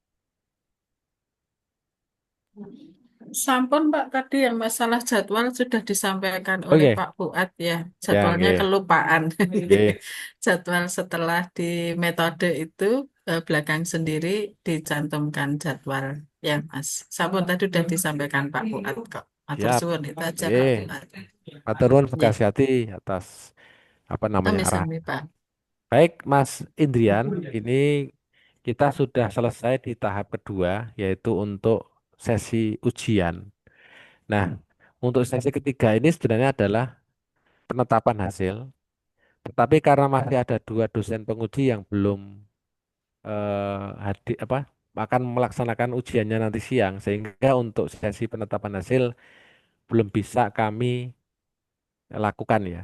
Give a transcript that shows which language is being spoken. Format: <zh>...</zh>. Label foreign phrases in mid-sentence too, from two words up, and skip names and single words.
<id>Sampun Pak, tadi yang masalah jadwal sudah disampaikan oleh Oke, Pak Fuad ya. ya, Jadwalnya oke, kelupaan. oke. Jadwal setelah di metode itu belakang sendiri dicantumkan jadwal ya Mas. Sampun tadi sudah disampaikan Pak Fuad kok.</id> <jv>Matur</jv> <id>Siap. suwun itu aja Pak Oke. Fuad.</id> <jv>Matur nuwun Bu</jv> <id>Ya, Kasyati atas apa namanya arahan.</id> <jv>sami-sami Pak.</jv> <id>Baik, Mas Indrian, ini kita sudah selesai di tahap kedua, yaitu untuk sesi ujian. Nah, untuk sesi ketiga ini sebenarnya adalah penetapan hasil. Tetapi karena masih ada dua dosen penguji yang belum hadir apa akan melaksanakan ujiannya nanti siang, sehingga untuk sesi penetapan hasil belum bisa kami lakukan ya.</id>